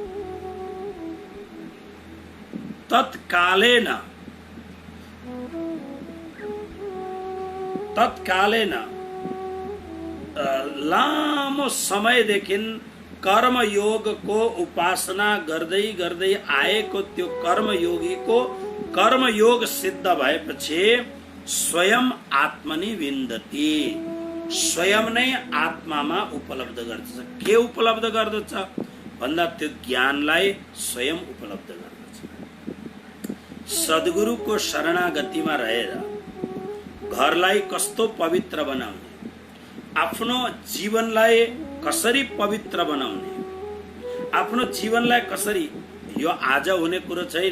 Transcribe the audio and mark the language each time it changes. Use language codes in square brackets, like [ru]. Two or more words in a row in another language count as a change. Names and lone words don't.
[ne] तत्कालेन लामो समयदेखि कर्मयोगको उपासना गर्दै गर्दै आएको त्यो कर्मयोगीको कर्मयोग सिद्ध भएपछि [sa] स्वयं आत्मनि विन्दति, [ne] स्वयं नै आत्मामा उपलब्ध गर्दछ। के उपलब्ध गर्दछ भन्दा त्यो ज्ञानलाई स्वयं उपलब्ध गर्दछ। सद्गुरुको शरणागतिमा रहेर घरलाई कस्तो पवित्र बनाउने, आफ्नो जीवनलाई कसरी पवित्र बनाउने, आफ्नो जीवनलाई कसरी, यो आज हुने कुरो छैन।